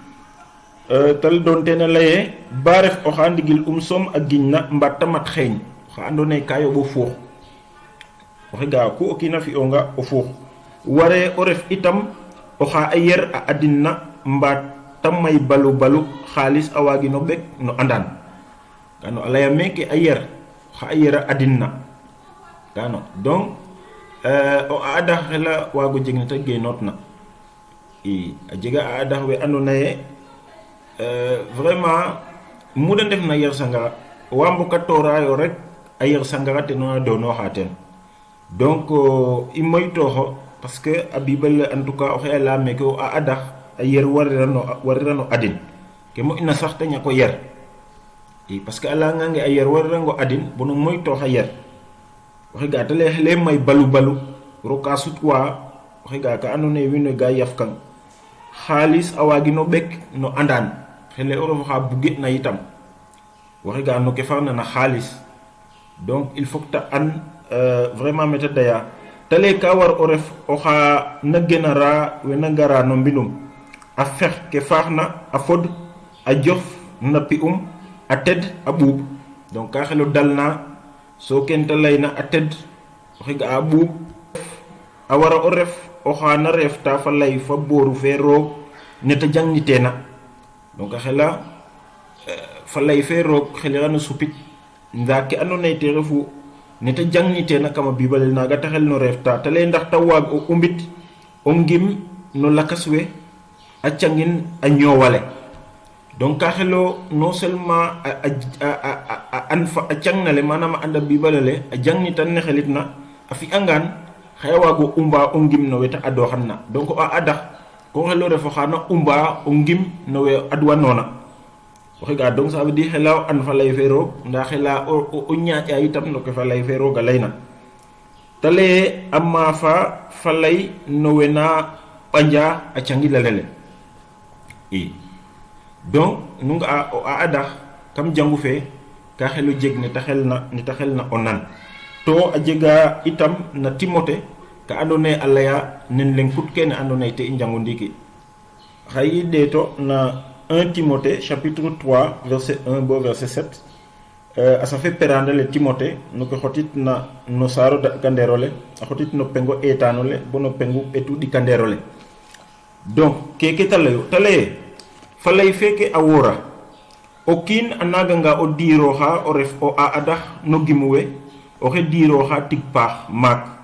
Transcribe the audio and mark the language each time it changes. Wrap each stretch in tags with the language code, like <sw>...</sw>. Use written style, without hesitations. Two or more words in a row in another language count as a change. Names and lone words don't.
<srr>tal doon ten a lay ba ref oxa ndigil soom a giñna mbaat ta mat xeeñ oxa andoona yee ka yooɓo fuux oxe ga ku o kiin a fi'onga o fuux ware o ref itam oxa a yer a adinna mbaat ta may balu xaalis a waagino ɓek no andan kano a laya meke a yer oxa a yer a adinna kano donc o a adax xela waago jeg ne ta genootna i a jega a adax we andoona yee vraiment mu da ndefna yer sangara wa mbokatooraayo rek a yer sangara te no a doonooxa teen donc i moytooxo</srr> <fr>parce que</fr> <srr>a bible</srr> <fr>en tout cas</fr> <srr>oxe a laya meke o a adax a yer warirano adin ke moƴna sax te ñako yer i</srr> <fr>parce que</fr> <srr>a layangange a yer warirango adin bono moytooxa yer oxe ga ta lay xele may balu roka sutwa oxe ga ka andoona yee wiin we ga yafkang xaalis a waagino ɓek no andan xele o ref oxa bugetna yitam waxe ga no ke farna na xaalis donc</srr> <fr>il faut que</fr> <srr>ta an vraiment mete daya te lay ka war o ref oxa na genara we na ngara no mbinum a fex ke faaxna a fod a jof na pi'um a ted a ɓuuɓ donc ka xelo dalna so ken te layna a ted oxe ga a ɓuuɓ a wara o ref oxa na reefta fa lay fa booru fe roog neta jangniteena donc a xela fa lay fe roog xelirano supit ndaa ke andoona yee te refu neta jangniteena kama bibalel naaga ta xel no reefta te lay ndax ta waag o umbit o ngim no lakas we a cangin a ñoowale donc ka xelo</srr> <fr>non seulement</fr> <srr>a an fa a cangnale manam a anda bibalele a jangnitan ne xelitna a fi'angaan xaya waago umba o ngim no we ta adooxanna donc a adax ko xelo refo xana umba o ngim no we adwanoona oxe ga donc</srr> <fr>ça veut dire</fr> <srr>xela an fa lay fe roog ndaa xela o ñaaƴa yitam no ke fa lay fe roog a layna te leye a maafa fa lay no we na ɓanja a cangilelele i donc nu nga a adax kam jangu fe ka xelu jeg ne ta xelna o nan to a jega itam na Timote ka andoona yee a laya nen leng kut kene andoona yee te i njangu ndiiki xay i ɗeeto na 1 Timothée</srr> <fr>chapitre 3 verset 1</fr> <srr>bo verset 7 a safe perandele Timothée no ke xotitna no saaro daɗkandeerole a xotit no pengo eetaanole bo no pengu ɓetu ɗikandeerole donc keke ta layo ta laye fa lay feke a woora o kiin a naaganga o diirooxa o ref o a adax no gimu we oxe diirooxa tig paax maak</srr>